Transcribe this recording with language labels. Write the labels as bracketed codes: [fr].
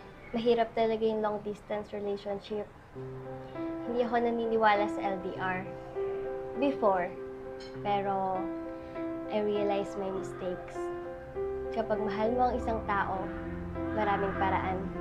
[tl] Mahirap talaga yung long-distance relationship. Hindi ako naniniwala sa LDR. [en] Before. Pero, I realized my mistakes. [tl] Kapag mahal mo ang isang tao, maraming paraan.